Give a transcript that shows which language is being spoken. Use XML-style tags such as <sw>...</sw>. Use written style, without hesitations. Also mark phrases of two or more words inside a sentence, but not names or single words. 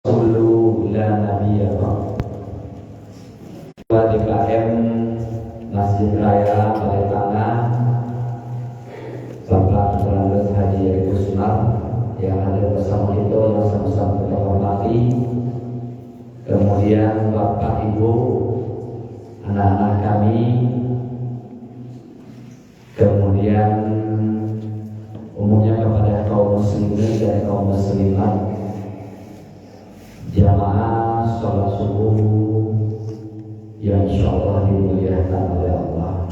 <ar>علو لا نبيا</ar> <id>DKM Masjid Raya Balai Tangah Bapak Terlanjut Haji Yeri Kusumar yang hadir bersama kita yang sama-sama kita hormati, kemudian Bapak Ibu, anak-anak kami, kemudian umumnya kepada kaum muslimin dan kaum muslimat, jamaah sholat subuh yang insyaallah dimuliakan oleh Allah.</id>